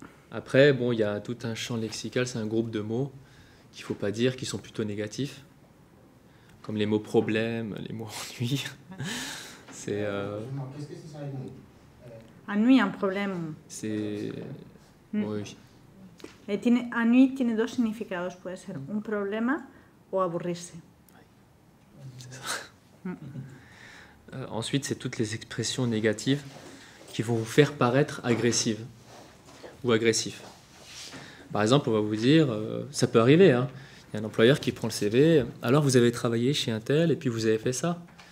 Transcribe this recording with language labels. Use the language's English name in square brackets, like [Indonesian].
[French] Après, bon, il y a tout un champ lexical, c'est un groupe de mots qu'il ne faut pas dire, qui sont plutôt négatifs. comme les mots problème, les mots ennui. C'est... Qu'est-ce que c'est ça, ennui? [Spanish] Ennui, un problema. [French] c'est... Oui. [Spanish] Ennui tiene dos significados. Puede ser un problema o aburrirse. [French] Ensuite, c'est toutes les expressions négatives qui vont vous faire paraître agressives ou agressif. Par exemple, on va vous dire, ça peut arriver, hein, il y a un employeur qui prend le CV, alors vous avez travaillé chez un tel et puis vous avez fait ça.